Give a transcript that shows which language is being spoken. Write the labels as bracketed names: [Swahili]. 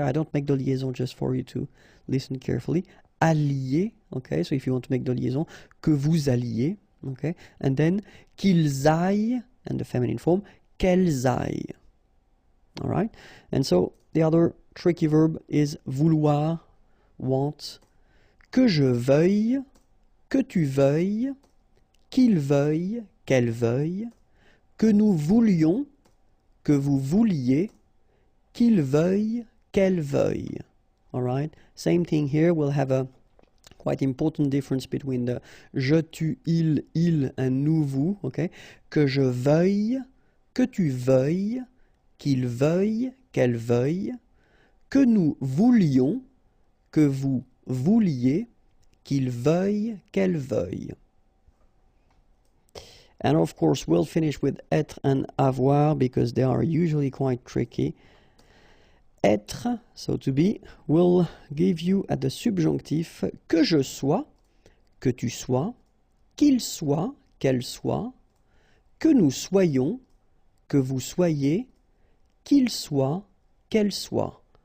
[English] I don't make the liaison just for you to listen carefully. Allier, okay? So if you want to make the liaison, [French] que vous alliez, [English] okay? And then [French] qu'ils aillent, [English] and the feminine form, [French] qu'elles aillent. [English] All right? And so the other tricky verb is vouloir, want. [French] Que je veuille, que tu veuilles, qu'il veuille, qu'elle veuille, que nous voulions, que vous vouliez, qu'il veuille, qu'elle veuille. [English] All right? Same thing here. We'll have a quite important difference between the je, tu, il, and nous, vous. Okay? [French] Que je veuille, que tu veuilles, qu'il veuille, qu'elle veuille, que nous voulions, que vous vouliez, qu'il veuille, qu'elle veuille. [English] And of course, we'll finish with être and avoir because they are usually quite tricky. [French] Être, [English] so to be, will give you at the subjunctif [French] que je sois, que tu sois, qu'il soit, qu'elle soit, que nous soyons, que vous soyez, qu'il soit, qu'elle soit.